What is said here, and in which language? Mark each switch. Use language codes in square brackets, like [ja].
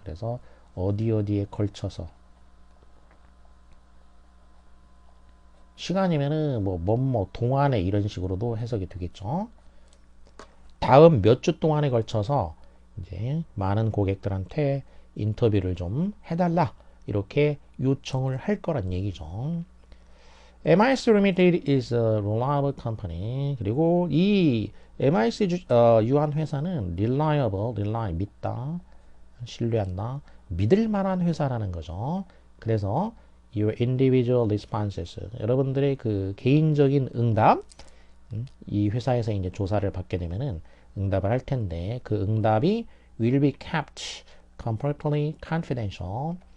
[ko] 그래서 어디에 걸쳐서 시간이면은 뭐뭐 동안에 이런 식으로도 해석이 되겠죠. 다음 몇 주 동안에 걸쳐서 이제 많은 고객들한테 인터뷰를 좀 해달라 이렇게 요청을 할 거란 얘기죠. [en] MIC Limited is a reliable company. [ko] 그리고 이 MIC 유한 회사는 rely, 믿다, 신뢰한다, 믿을 만한 회사라는 거죠. 그래서 [en] your individual responses, [ko] 여러분들의 그 개인적인 응답, 이 회사에서 이제 조사를 받게 되면은 응답을 할 텐데 그 응답이 [en] will be kept completely confidential.